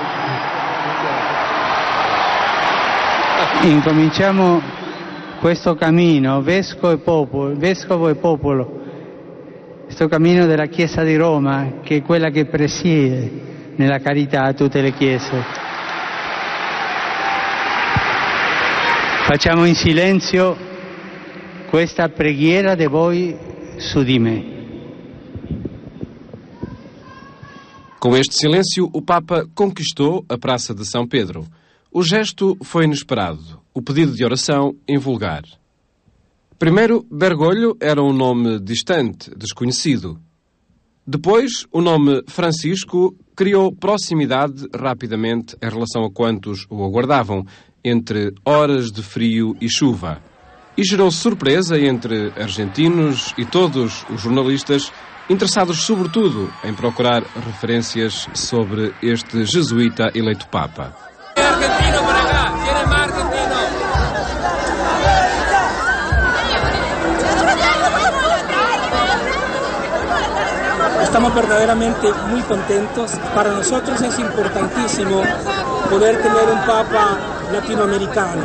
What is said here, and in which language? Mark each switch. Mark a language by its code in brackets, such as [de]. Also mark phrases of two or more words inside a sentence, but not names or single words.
[it] Incominciamo questo cammino, vescovo e popolo, questo cammino della Chiesa di Roma, che è quella che presiede nella carità a tutte le chiese. Facciamo in silenzio questa preghiera di voi su di me. [pt] Com este silêncio, o Papa conquistou a Praça de São Pedro. O gesto foi inesperado, o pedido de oração invulgar. Primeiro, Bergoglio era um nome distante, desconhecido. Depois, o nome Francisco criou proximidade rapidamente em relação a quantos o aguardavam, entre horas de frio e chuva. E gerou surpresa entre argentinos e todos os jornalistas interessados sobretudo em procurar referências sobre este jesuíta eleito Papa. [es] Estamos verdaderamente muy contentos. Para nosotros es importantísimo poder tener un Papa latinoamericano.